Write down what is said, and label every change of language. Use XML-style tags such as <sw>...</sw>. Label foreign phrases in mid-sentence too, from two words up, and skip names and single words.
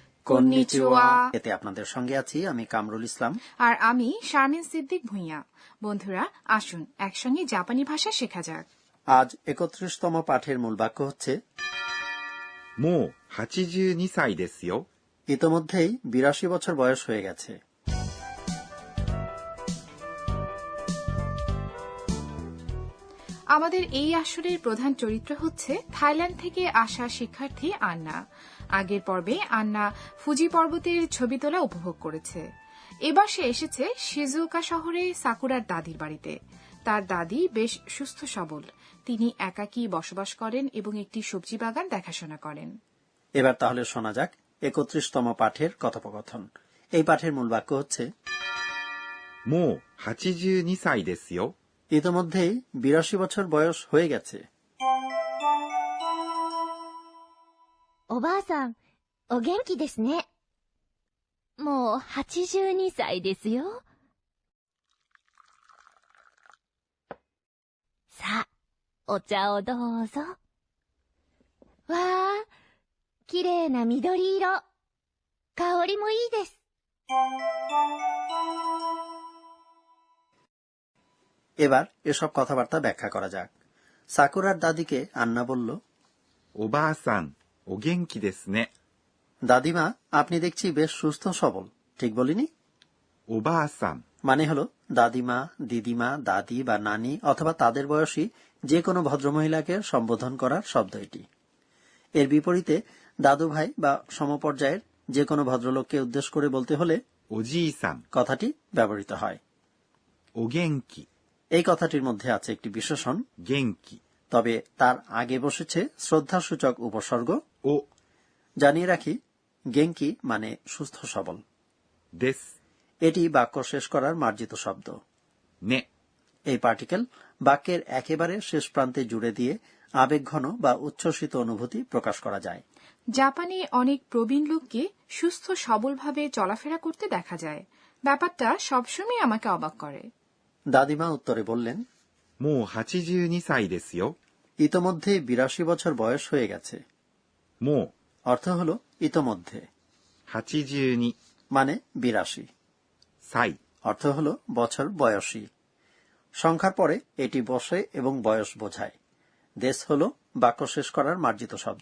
<bn>কন্নিচিওয়া। এতে আপনাদের সঙ্গে আছি আমি কামরুল ইসলাম আর আমি শারমিন সিদ্দিক ভুঁইয়া। বন্ধুরা, আসুন একসঙ্গে জাপানি ভাষা শেখা যাক। আজ ৩১তম পাঠের মূল বাক্য হচ্ছে</bn> <ja>もう82歳ですよ。</ja> <bn>ইতোমধ্যেই ৮২ বছর বয়স হয়ে গেছে। আমাদের এই আসরের প্রধান চরিত্র হচ্ছে থাইল্যান্ড থেকে আসা শিক্ষার্থী আন্না। আগের পর্বে আন্না ফুজি পর্বতের ছবি তোলা উপভোগ করেছে। এবার সে এসেছে শিজুওকা শহরে সাকুরার দাদির বাড়িতে। তার দাদি বেশ সুস্থ সবল। তিনি একাকী বসবাস করেন এবং একটি সবজি বাগান দেখাশোনা করেন। এবার তাহলে শোনা যাক ৩১তম পাঠের কথোপকথন। এই পাঠের মূল বাক্য হচ্ছে</bn> <ja>もう82歳ですよ。</ja> <bn>ইতোমধ্যেই ৮২ বছর বয়স হয়ে গেছে।</bn> <ja>おばあさん、お元気ですね。もう82歳ですよ。さあ、お茶をどうぞ。わあ、きれいな緑色。香りもいいです。</ja> <bn>এবার এসব কথাবার্তা ব্যাখ্যা করা যাক। সাকুরার দাদিকে আন্না বলল,</bn> <ja>おばあさん、お元気ですね。</ja> <bn>দাদিমা, আপনি দেখছি বেশ সুস্থ সবল, ঠিক বলিনি? おばあさん মানে হলো দাদিমা, দিদিমা, দাদি বা নানি অথবা তাদের বয়সী যে কোনো ভদ্রমহিলাকে সম্বোধন করার শব্দ এটি। এর বিপরীতে দাদু ভাই বা সমপর্যায়ের যে কোনো ভদ্রলোককে উদ্দেশ্য করে বলতে হলে おじいさん কথাটি ব্যবহৃত হয়। お元気 এই কথাটির মধ্যে আছে একটি বিশেষণ 元気 তবে তার আগে বসেছে শ্রদ্ধাসূচক উপসর্গ お জানিয়ে রাখি গেঙ্কি মানে সুস্থ সবল। です এটি বাক্য শেষ করার মার্জিত শব্দ। ね এই পার্টিকেল বাক্যের একেবারে শেষ প্রান্তে জুড়ে দিয়ে আবেগঘন বা উচ্ছ্বসিত অনুভূতি প্রকাশ করা যায়। জাপানে অনেক প্রবীণ লোককে সুস্থ সবলভাবে চলাফেরা করতে দেখা যায়। ব্যাপারটা সবসময় আমাকে অবাক করে। দাদিমা উত্তরে বললেন,</bn> <ja>もう82歳ですよ。</ja> <bn>ইতোমধ্যে ৮২ বছর বয়স হয়ে গেছে। も অর্থ হল ইতোমধ্যে, う82 মানে ৮২, 歳 অর্থ হল বছর বয়সী। সংখ্যার পরে এটি বসে এবং বয়স বোঝায়। দেশ হল বাক্য শেষ করার মার্জিত শব্দ।</bn>